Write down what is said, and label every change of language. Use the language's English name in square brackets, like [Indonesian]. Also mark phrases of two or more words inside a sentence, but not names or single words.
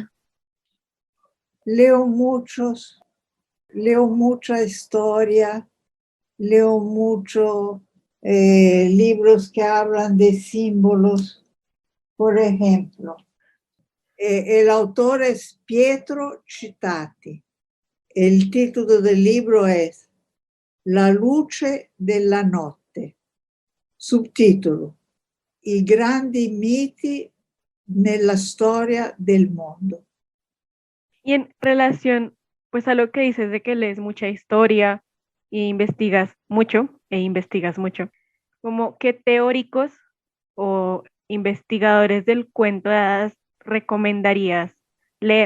[Spanish] Leo mucha historia, leo mucho libros que hablan de símbolos. Por ejemplo, el autor es Pietro Citati. El título del libro es La luce della notte. Subtítulo: I grandi miti nella storia del mondo. Y en relación, pues a lo que dices de que lees mucha historia e investigas mucho, como qué teóricos o investigadores del cuento de hadas recomendarías leer.